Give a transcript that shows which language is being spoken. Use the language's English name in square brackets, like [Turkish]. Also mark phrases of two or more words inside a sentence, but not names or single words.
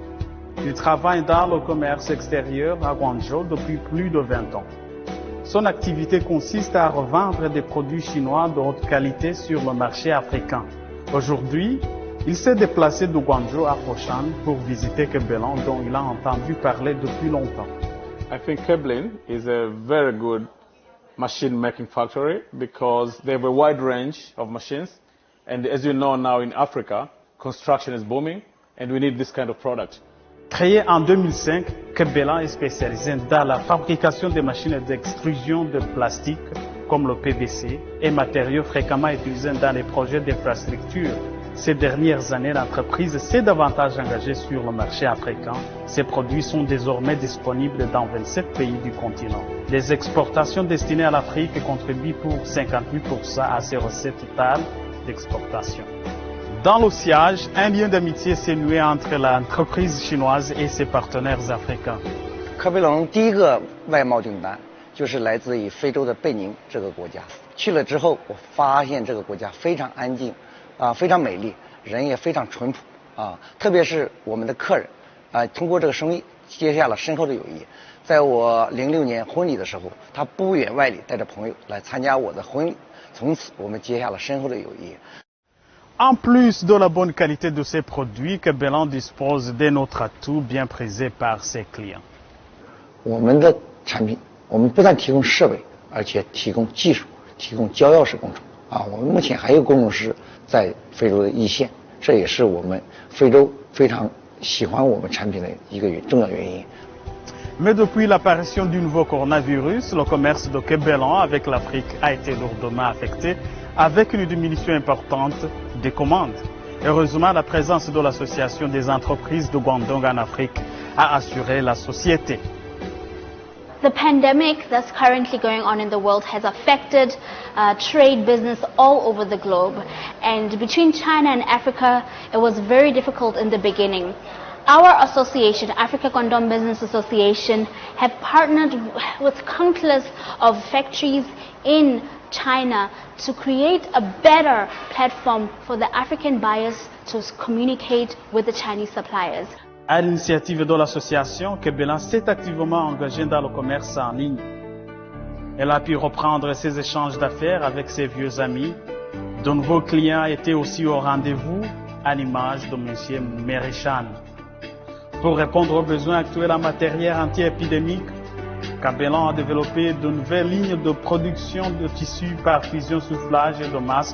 [French] Il travaille dans le commerce extérieur à Guangzhou depuis plus de 20 ans. Son activité consiste à revendre des produits chinois de haute qualité sur le marché africain. Aujourd'hui, il s'est déplacé de Guangzhou à Foshan pour visiter Kabelan, dont il a entendu parler depuis longtemps. [English] I think Kabelan is a very good machine making factory because they have a wide range of machines, and as you know now in Africa, construction is booming and we need this kind of product. [French] Créé en 2005, Kabelan est spécialisé dans la fabrication des machines d'extrusion de plastique comme le PVC et matériaux fréquemment utilisés dans les projets d'infrastructure. Ces dernières années, l'entreprise s'est davantage engagée sur le marché africain. Ses produits sont désormais disponibles dans 27 pays du continent. Les exportations destinées à l'Afrique contribuent pour 58% à ses recettes totales d'exportation. Dans le siège, un lien d'amitié s'est noué entre l'entreprise chinoise et ses partenaires africains. [Chinese] 科贝隆第一个外贸订单就是来自于非洲的贝宁这个国家。去了之后，我发现这个国家非常安静。非常美丽，人也非常淳朴特别是我们的客人通过这个生意结下了深厚的友谊。在我06年婚礼的时候，他不远万里带着朋友来参加我的婚礼，从此我们结下了深厚的友谊。 [French] En plus de la bonne qualité de ses produits, Kabelan dispose d'un autre atout bien prisé par ses clients. [Chinese] 我们的产品，我们不但提供设备，而且提供技术，提供胶钥匙工程我们目前还有工程师在非洲的一线，这也是我们非洲非常喜欢我们产品的一个重要原因。 [French] Mais depuis l'apparition du nouveau coronavirus, le commerce de Kabelan avec l'Afrique a été lourdement affecté, avec une diminution importante des commandes. Heureusement, la présence de l'Association des entreprises de Guangdong en Afrique a assuré la société. [English] The pandemic that's currently going on in the world has affected trade business all over the globe, and between China and Africa it was very difficult in the beginning. Our association, Africa Guangdong Business Association, have partnered with countless of factories in China to create a better platform for the African buyers to communicate with the Chinese suppliers. [French] À l'initiative de l'association, Kabelan s'est activement engagé dans le commerce en ligne. Elle a pu reprendre ses échanges d'affaires avec ses vieux amis. De nouveaux clients étaient aussi au rendez-vous, à l'image de M. Merishan. Pour répondre aux besoins actuels en matériel anti-épidémique, Kabelan a développé de nouvelles lignes de production de tissus par fusion soufflage et de masques.